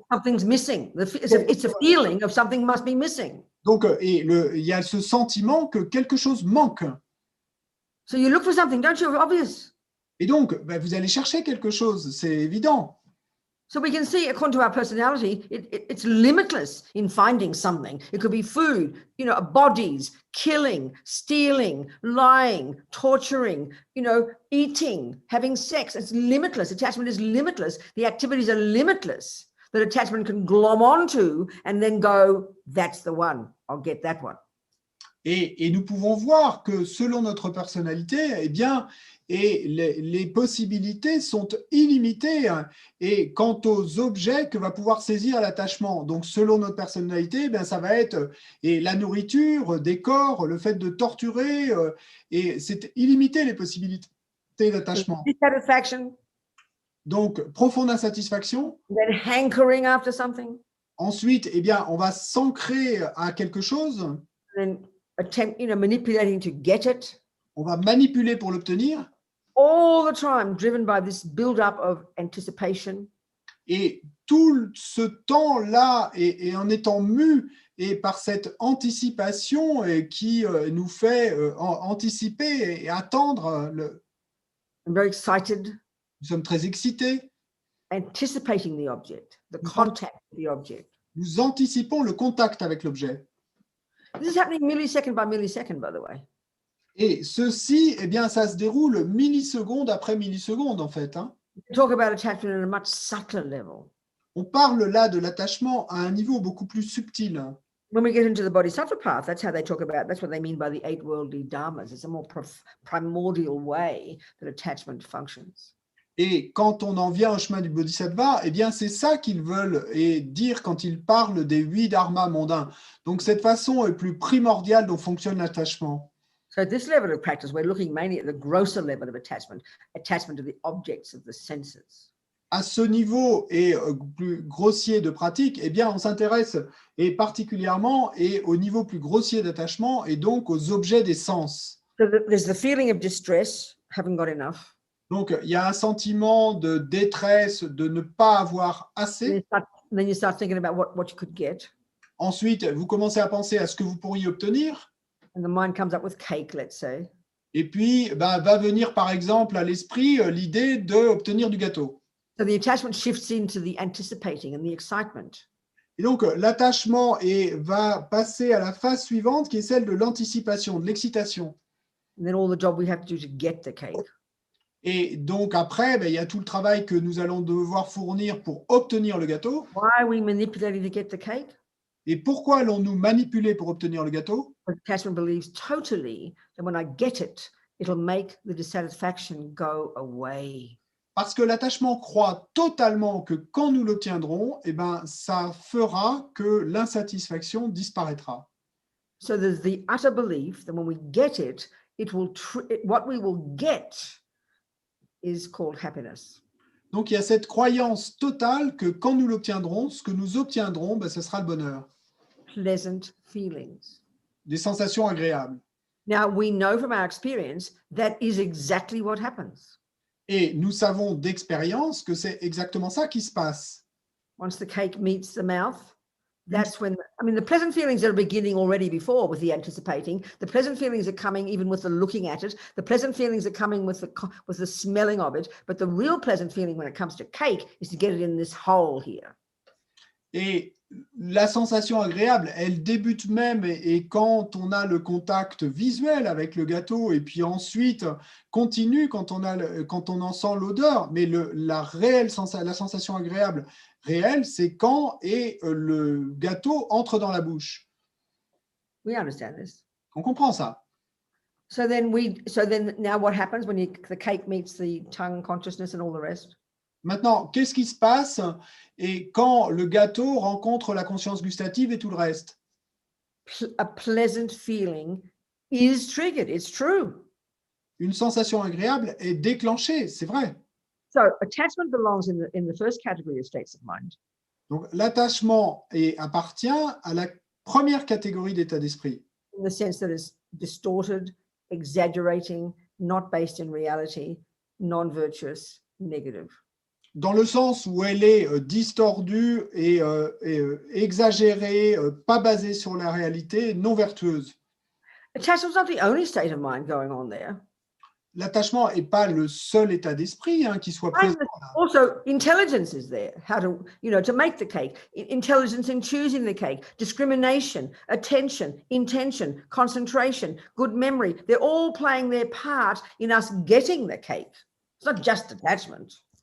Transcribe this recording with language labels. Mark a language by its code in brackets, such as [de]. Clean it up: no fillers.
[en] Something's missing. It's a feeling of something must be missing. [fr] Donc, il y a ce sentiment que quelque chose manque. [en] So you look for something, don't you? Obvious. [fr] Et donc, ben, vous allez chercher quelque chose, c'est évident. [en] So we can see, according to our personality, it's limitless in finding something. It could be food, bodies, killing, stealing, lying, torturing, eating, having sex. It's limitless. Attachment is limitless. The activities are limitless that attachment can glom onto and then go, that's the one. I'll get that one. [fr] Et nous pouvons voir que selon notre personnalité, eh bien, les possibilités sont illimitées. Et quant aux objets que va pouvoir saisir l'attachement, donc selon notre personnalité, eh bien, ça va être la nourriture, des corps, le fait de torturer, et c'est illimité les possibilités d'attachement. Donc, profonde insatisfaction. [en] Then hankering after something. [fr] Ensuite, eh bien, on va s'ancrer à quelque chose. [en] Then attempt, manipulating to get it. [fr] On va manipuler pour l'obtenir. [en] All the time driven by this build-up of anticipation. [fr] Et tout ce temps-là, et en étant mu et par cette anticipation qui nous fait anticiper et attendre. [en] I'm very excited. [fr] Nous sommes très excités. [en] Anticipating the object, the contact with the object. [fr] Nous anticipons le contact avec l'objet. [en] This is happening millisecond by millisecond, by the way. [fr] Et ceci, eh bien, ça se déroule milliseconde après milliseconde, en fait. Hein. [en] Talk about attachment at a much subtler level. [fr] On parle là de l'attachement à un niveau beaucoup plus subtil. [en] When we get into the Bodhisattva path, that's how they talk about, that's what they mean by the 8 worldly dharmas. It's a more primordial way that attachment functions. [fr] Et quand on en vient au chemin du Bodhisattva, eh bien, c'est ça qu'ils veulent et dire quand ils parlent des 8 dharmas mondains. Donc, cette façon est plus primordiale dont fonctionne l'attachement. [en] So at this level of practice, we're looking mainly at the grosser level of attachment to the objects of the senses. [fr] À ce niveau et plus grossier de pratique, eh bien, on s'intéresse et particulièrement et au niveau plus grossier d'attachement et donc aux objets des sens. [en] So there's the feeling of distress, haven't got enough. [fr] Donc, il y a un sentiment de détresse, de ne pas avoir assez. [en] Then you start thinking about what you could get. [fr] Ensuite, vous commencez à penser à ce que vous pourriez obtenir. [en] And the mind comes up with cake, let's say. [fr] Et puis, va venir par exemple à l'esprit l'idée d'obtenir du gâteau. [en] So the attachment shifts into the anticipating and the excitement. [fr] Et donc, l'attachement va passer à la phase suivante qui est celle de l'anticipation, de l'excitation. [en] And then all the job we have to do to get the cake. [fr] Et donc, après, il y a tout le travail que nous allons devoir fournir pour obtenir le gâteau. [en] Why are we manipulating to get the cake? [fr] Et pourquoi allons-nous manipuler pour obtenir le gâteau? [en] Attachment believes totally that when I get it, it'll make the dissatisfaction go away. [fr] Parce que l'attachement croit totalement que quand nous l'obtiendrons, eh ben, ça fera que l'insatisfaction disparaîtra. [en] So there's the utter belief that when we get it, what we will get is called happiness. [fr] Donc, il y a cette croyance totale que quand nous l'obtiendrons, ce que nous obtiendrons, ce sera le bonheur. [en] Pleasant feelings. [fr] Des sensations agréables. [en] Now, we know from our experience that is exactly what happens. [fr] Et nous savons d'expérience que c'est exactement ça qui se passe. [en] Once the cake meets the mouth, that's when, the pleasant feelings are beginning already before with the anticipating. The pleasant feelings are coming even with the looking at it. The pleasant feelings are coming with the smelling of it. But the real pleasant feeling when it comes to cake is to get it in this hole here. [fr] Et la sensation agréable, elle débute même et quand on a le contact visuel avec le gâteau et puis ensuite continue quand on en sent l'odeur. Mais la sensation agréable réelle, c'est quand le gâteau entre dans la bouche. [en] We understand this. [fr] On comprend ça. [en] So then now what happens when the cake meets the tongue consciousness and all the rest? [fr] Maintenant, qu'est-ce qui se passe et quand le gâteau rencontre la conscience gustative et tout le reste? [en] A pleasant feeling is triggered. It's true. [fr] Une sensation agréable est déclenchée, c'est vrai. [en] So attachment belongs in the first category of states of mind. [fr] Donc l'attachement appartient à la première catégorie d'état d'esprit. [en] In the sense that it's distorted, exaggerating, not based in reality, non-virtuous, negative. [fr] Dans le sens où elle est distordue et exagérée, pas basée sur la réalité, non vertueuse. [en] Attachment is not the only state of mind going on there. [fr] L'attachement n'est pas le seul état d'esprit qui soit présent. [en] Also, intelligence is there. How to make the cake. Intelligence in choosing the cake. Discrimination, attention, intention, concentration, good memory. They're all playing their part in us getting the cake. It's not just attachment.